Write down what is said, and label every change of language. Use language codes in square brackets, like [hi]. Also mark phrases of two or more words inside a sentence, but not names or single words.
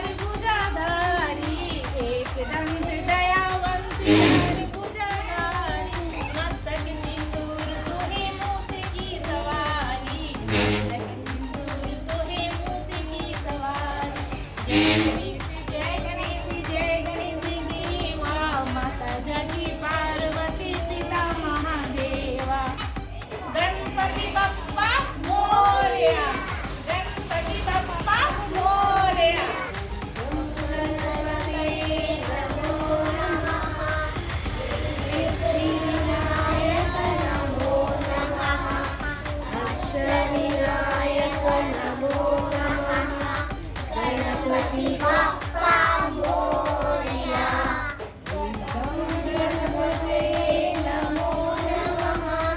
[hi] भुजाधारी एक दंत दयावंत चार भुजाधारी मस्तक सिंदूर सोहे मूस की सवारी मस्तक सिंदूर सोहे मूस की सवारी जय गणेश देवा माता जागी पार्वती पिता महादेवा [mr] गणपती बाप्पा मोरया गणपती बाप्पा मोरया अष्टविनायक [sa] नमो नमः [mr] गणपती बाप्पा मोरया [sa] गणपते नमो नमः